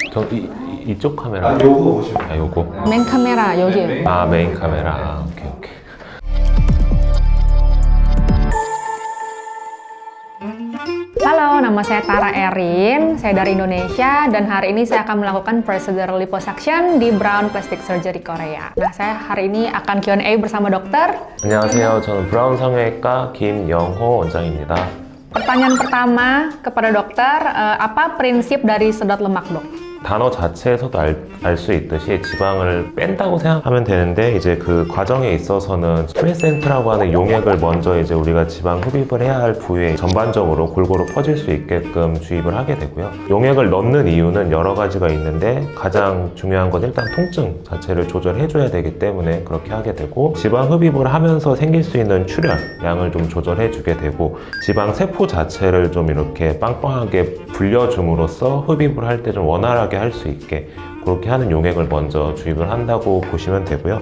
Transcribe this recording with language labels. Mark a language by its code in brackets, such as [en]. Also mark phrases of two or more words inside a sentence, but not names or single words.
[ko] 이쪽 카메라? 요거 보시면 요거? [en] Main kamera 여기. [ko] 메인 카메라. 오케이. [id] Halo, nama saya Tara Erin, saya dari Indonesia dan hari ini saya akan melakukan [en] procedure liposuction [id] di Brown Plastic Surgery Korea. Nah, saya hari ini akan Q&A bersama dokter. [ko] 안녕하세요. 저는 브라운 성형외과 김영호 원장입니다. [id] Pertanyaan pertama kepada dokter, apa prinsip dari sedot lemak, dok? [ko] 단어 자체에서도 알 수 있듯이 지방을 뺀다고 생각하면 되는데 이제 그 과정에 있어서는 프레센트라고 하는 용액을 먼저 이제 우리가 지방 흡입을 해야 할 부위에 전반적으로 골고루 퍼질 수 있게끔 주입을 하게 되고요. 용액을 넣는 이유는 여러 가지가 있는데 가장 중요한 건 일단 통증 자체를 조절해 줘야 되기 때문에 그렇게 하게 되고, 지방 흡입을 하면서 생길 수 있는 출혈 양을 좀 조절해 주게 되고, 지방 세포 자체를 좀 이렇게 빵빵하게 불려줌으로써 흡입을 할 때 좀 원활하게 할 수 있게 그렇게 하는 용액을 먼저 주입을 한다고 보시면 되고요.